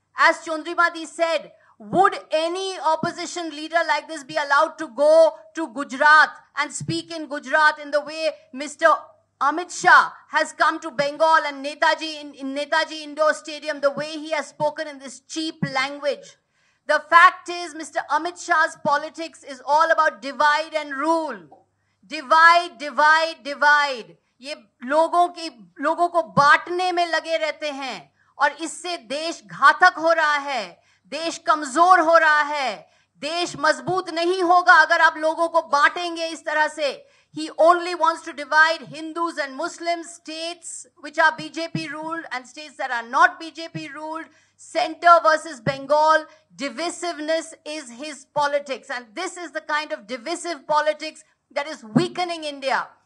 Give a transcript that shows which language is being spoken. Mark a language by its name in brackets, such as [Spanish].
[English] As Chondrimadi said, would any opposition leader like this be allowed to go to Gujarat and speak in Gujarat in the way Mr. Amit Shah has come to Bengal and Netaji in Netaji Indoor Stadium, the way he has spoken in this cheap language? The fact is, Mr. Amit Shah's politics is all about divide and rule. Divide, divide, divide. [Hindi] ये लोगों को बांटने में लगे रहते हैं और इससे देश घातक हो रहा है, देश कमजोर हो रहा है। देश मजबूत नहीं होगा अगर आप लोगों को बांटेंगे इस तरह से. [English] He only wants to divide Hindus and Muslims, states which are BJP ruled and states that are not BJP ruled, center versus Bengal. Divisiveness is his politics, and this is the kind of divisive politics that is weakening India.